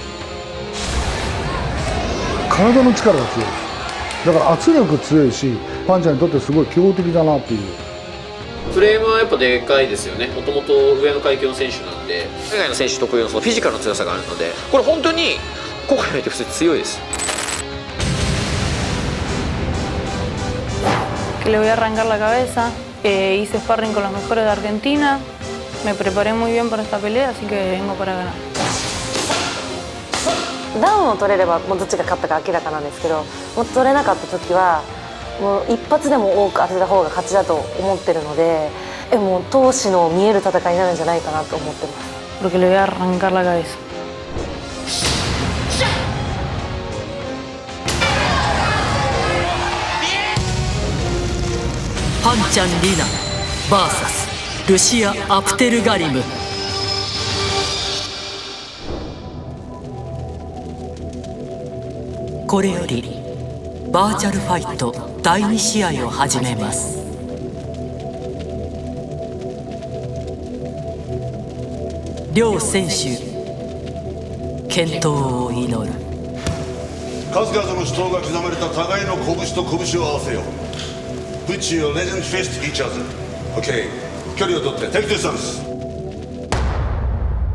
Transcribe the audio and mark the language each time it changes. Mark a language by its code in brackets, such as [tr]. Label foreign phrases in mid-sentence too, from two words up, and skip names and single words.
[ja] 体の力が強いです。だから圧力強いし、パンチャンにとってすごい強敵だなっていう。フレームはやっぱでかいですよね。もともと上の階級の選手なんで、海外の選手特有のそのフィジカルの強さがあるので、これ本当に今回見て普通に強いです。 [es] Que le voy a arrancar la cabeza. Hice sparring con los mejores de Argentina. Me preparé muy bien para esta pelea, así que vengo para ganar. [ja] ダウンを取れればもうどっちが勝ったか明らかなんですけど、もう取れなかった時はもう一発でも多く当てた方が勝ちだと思ってるので、もう闘志の見える戦いになるんじゃないかなと思ってます。 [es] Porque le voy a arrancar la cabeza. [ja] パンチャンリナ VS ルシア・アプテルガリム。これよりバーチャルファイト第2試合を始めます。両選手健闘を祈る。数々の死闘が刻まれた互いの拳と拳を合わせよう。 [en] Put your legend fist each other. Okay. [ja] 距離を取って [en] Take distance.